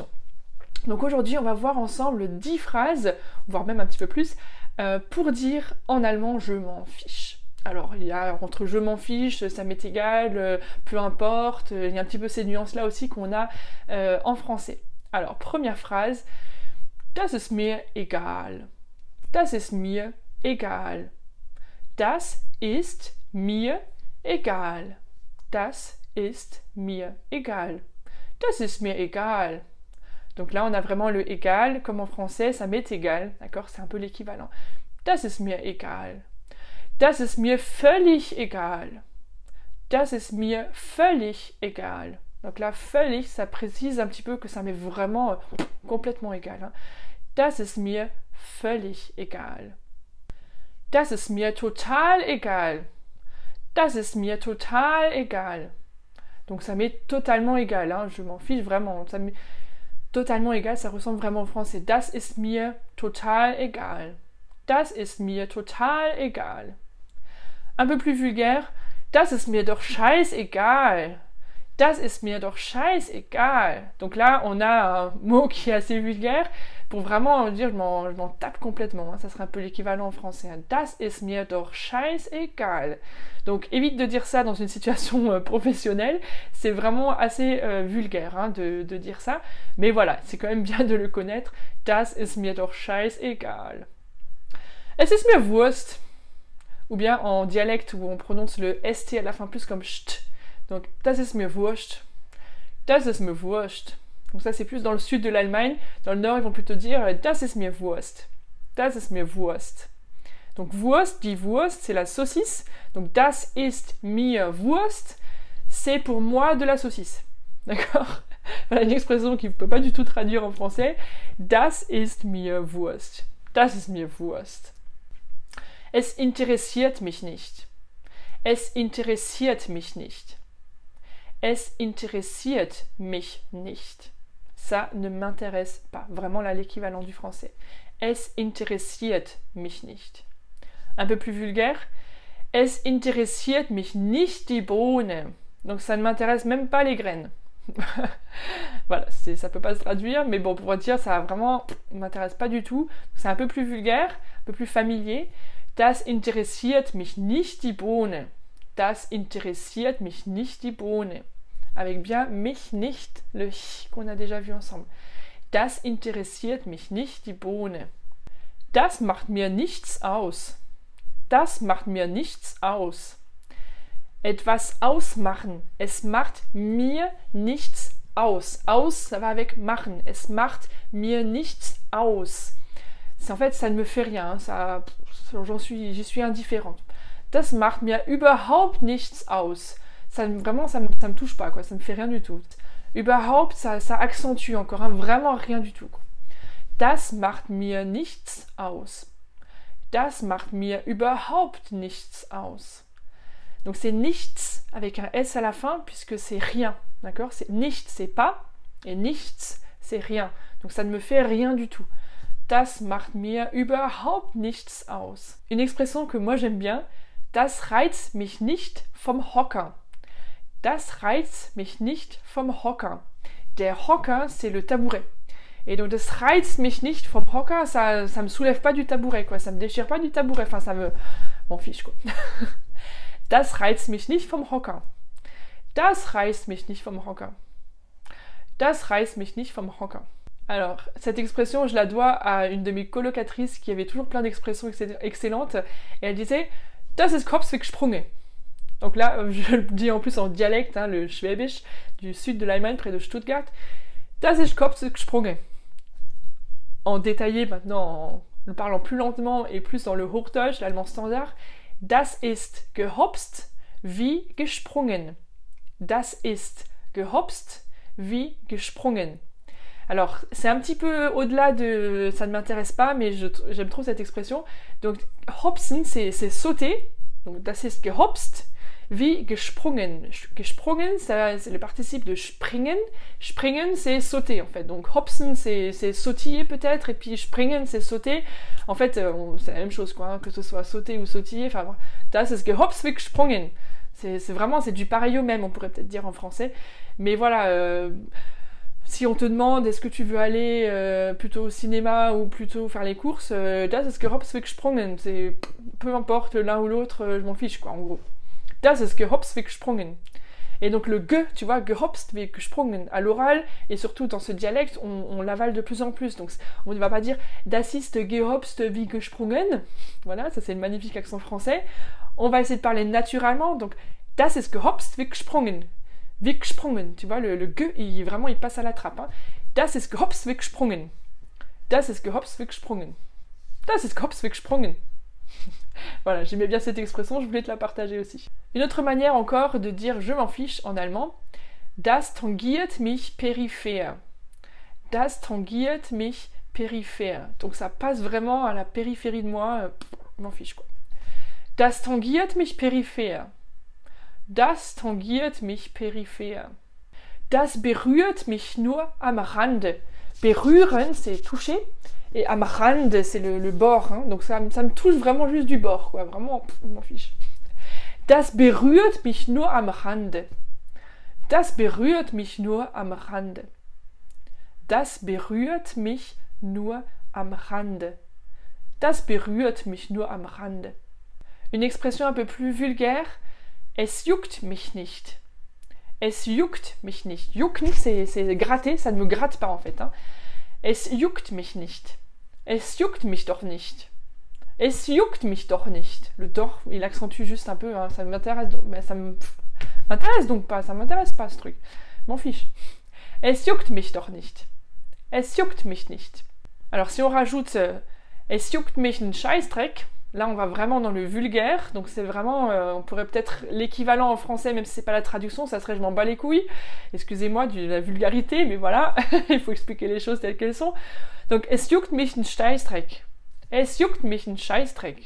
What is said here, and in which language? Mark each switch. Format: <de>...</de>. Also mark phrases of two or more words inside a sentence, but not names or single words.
<fr>Donc aujourd'hui on va voir ensemble 10 phrases, voire même un petit peu plus, pour dire en allemand je m'en fiche. Alors il y a entre je m'en fiche, ça m'est égal, peu importe, il y a un petit peu ces nuances là aussi qu'on a en français. Alors première phrase,</fr> <de>das ist mir egal. Das ist mir egal. Das ist mir egal. Das ist mir egal. Das ist mir egal.</de> <fr>Donc là, on a vraiment le égal, comme en français, ça m'est égal, d'accord? C'est un peu l'équivalent.</fr> <de>Das ist mir egal. Das ist mir völlig egal. Das ist mir völlig egal.</de> <fr>Donc là, völlig, ça précise un petit peu que ça m'est vraiment complètement égal. Hein.</fr> <de>Das ist mir völlig egal. Das ist mir total egal. Das ist mir total egal.</de> <fr>Donc ça m'est totalement égal, hein. Je m'en fiche vraiment. Ça m'est totalement égal, ça ressemble vraiment au français.</fr> <de>Das ist mir total egal. Das ist mir total egal.</de> <fr>Un peu plus vulgaire.</fr> <de>Das ist mir doch scheißegal. Das ist mir doch scheißegal.</de> <fr>Donc là, on a un mot qui est assez vulgaire pour vraiment dire je m'en tape complètement. Hein. Ça serait un peu l'équivalent en français. Hein.</fr> <de>Das ist mir doch scheißegal.</de> <fr>Donc évite de dire ça dans une situation professionnelle. C'est vraiment assez vulgaire hein, de dire ça. Mais voilà, c'est quand même bien de le connaître.</fr> <de>Das ist mir doch scheißegal. Es ist mir Wurst.</de> <fr>Ou bien en dialecte où on prononce le ST à la fin plus comme cht. Donc,</fr> <de>das ist mir wurscht. Das ist mir wurscht.</de> <fr>Donc ça, c'est plus dans le sud de l'Allemagne. Dans le nord, ils vont plutôt dire</fr> <de>das ist mir Wurst. Das ist mir Wurst. Donc, Wurst, die Wurst,</de> <fr>c'est la saucisse. Donc,</fr> <de>das ist mir Wurst,</de> <fr>c'est pour moi de la saucisse. D'accord? Voilà une expression qui ne peut pas du tout traduire en français.</fr> <de>Das ist mir Wurst. Das ist mir Wurst. Es interessiert mich nicht. Es interessiert mich nicht. Es interessiert mich nicht.</de> <fr>Ça ne m'intéresse pas. Vraiment là l'équivalent du français. Es interessiert mich nicht. Un peu plus vulgaire.</fr> <de>Es interessiert mich nicht die Bohne.</de> <fr>Donc ça ne m'intéresse même pas les graines. Voilà, ça peut pas se traduire, mais bon, pour dire ça vraiment ne m'intéresse pas du tout. C'est un peu plus vulgaire, un peu plus familier.</fr> <de>Das interessiert mich nicht die Bohne. Das interessiert mich nicht die Bohne.</de> <fr>Avec bien</fr> <de>mich nicht,</de> <fr>le ch qu'on a déjà vu ensemble.</fr> <de>Das interessiert mich nicht die Bohne. Das macht mir nichts aus. Das macht mir nichts aus. Etwas ausmachen. Es macht mir nichts aus. Aus,</de> <fr>ça va avec</fr> <de>machen. Es macht mir nichts aus.</de> <fr>En fait, ça ne me fait rien. J'y suis indifférente.</fr> <de>Das macht mir überhaupt nichts aus.</de> <fr>Vraiment, ça me touche pas, quoi. Ça me fait rien du tout. Überhaupt, ça accentue encore, hein, vraiment rien du tout. Quoi.</fr> <de>Das macht mir nichts aus. Das macht mir überhaupt nichts aus.</de> <fr>Donc c'est nichts avec un S à la fin, puisque c'est rien. D'accord? C'est nichts, c'est pas, et nichts, c'est rien. Donc ça ne me fait rien du tout.</fr> <de>Das macht mir überhaupt nichts aus.</de> <fr>Une expression que moi j'aime bien.</fr> <de>Das reizt mich nicht vom Hocker. Das reizt mich nicht vom Hocker. Der Hocker,</de> <fr>c'est le tabouret. Et donc,</fr> <de>das reizt mich nicht vom Hocker,</de> <fr>ça me soulève pas du tabouret, quoi. Ça me déchire pas du tabouret. Enfin, ça m'en fiche, quoi.</fr> <de>Das reizt mich nicht vom Hocker. Das reizt mich nicht vom Hocker. Das reizt mich nicht vom Hocker.</de> <fr>Alors, cette expression, je la dois à une de mes colocatrices qui avait toujours plein d'expressions excellentes. Et elle disait,</fr> <de>das ist Kopfweg Sprünge.</de> <fr>Donc là, je le dis en plus en dialecte, hein, le Schwäbisch du sud de l'Allemagne, près de Stuttgart.</fr> <de>Das ist Kopfgesprungen.</de> <fr>En détaillé maintenant, en parlant plus lentement et plus dans le Hochdeutsch, l'allemand standard.</fr> <de>Das ist gehopst wie gesprungen. Das ist gehopst wie gesprungen.</de> <fr>Alors, c'est un petit peu au-delà de... Ça ne m'intéresse pas, mais j'aime trop cette expression. Donc, hopsen, c'est sauter. Donc,</fr> <de>das ist gehopst wie gesprungen. Gesprungen,</de> <fr>c'est le participe de springen.</fr> <de>Springen,</de> <fr>c'est sauter, en fait. Donc, hopsen, c'est sautiller, peut-être. Et puis, springen, c'est sauter. En fait, c'est la même chose, quoi. Hein, que ce soit sauter ou sautiller. Enfin,</fr> <de>das ist gehopst wie gesprungen.</de> <fr>C'est vraiment, c'est du pareil au même, on pourrait peut-être dire en français. Mais voilà... Si on te demande est-ce que tu veux aller plutôt au cinéma ou plutôt faire les courses,</fr> <de>das ist gehopst wie gesprungen.</de> <fr>C'est peu importe l'un ou l'autre, je m'en fiche quoi en gros.</fr> <de>Das ist gehopst wie gesprungen.</de> <fr>Et donc le ge, tu vois,</fr> <de>gehopst wie gesprungen</de> <fr>à l'oral et surtout dans ce dialecte, on l'avale de plus en plus. Donc on ne va pas dire</fr> <de>das ist gehopst wie gesprungen.</de> <fr>Voilà, ça c'est le magnifique accent français. On va essayer de parler naturellement.</fr> <de>Donc das ist gehopst wie gesprungen. Wie gesprungen,</de> <fr>tu vois, le ge, il passe à la trappe. Hein.</fr> <de>Das ist gehopst wie gesprungen. Das ist gehopst wie gesprungen. Das ist gehopst wie gesprungen.</de> <fr>Voilà, j'aimais bien cette expression, je voulais te la partager aussi. Une autre manière encore de dire je m'en fiche en allemand,</fr> <de>das tangiert mich peripher. Das tangiert mich peripher.</de> <fr>Donc ça passe vraiment à la périphérie de moi, je m'en fiche quoi.</fr> <de>Das tangiert mich peripher. Das tangiert mich peripher. Das berührt mich nur am Rande. Berühren,</de> <fr>c'est toucher. Et</fr> <de>am Rande,</de> <fr>c'est le bord. Hein. Donc ça me touche vraiment juste du bord. Quoi. Vraiment, je m'en fiche.</fr> <de>Das berührt mich nur am Rande. Das berührt mich nur am Rande. Das berührt mich nur am Rande. Das berührt mich nur am Rande.</de> <fr>Une expression un peu plus vulgaire.</fr> <de>Es juckt mich nicht. Es juckt mich nicht. Jucken,</de> <fr>c'est gratter, ça ne me gratte pas en fait. Hein.</fr> <de>Es juckt mich nicht. Es juckt mich doch nicht. Es juckt mich doch nicht.</de> <fr>Le doch, il accentue juste un peu. Hein. Ça m'intéresse donc, mais ça m'intéresse donc pas. Ça m'intéresse pas ce truc. M'en fiche.</fr> <de>Es juckt mich doch nicht. Es juckt mich nicht.</de> <fr>Alors si on rajoute</fr> <de>es juckt mich ein Scheißdreck.</de> <fr>Là, on va vraiment dans le vulgaire, donc c'est vraiment, on pourrait peut-être l'équivalent en français, même si c'est pas la traduction, ça serait je m'en bats les couilles. Excusez-moi de la vulgarité, mais voilà, il faut expliquer les choses telles qu'elles sont. Donc,</fr> <de>es juckt mich ein Scheißdreck. Es juckt mich ein Scheißdreck.</de>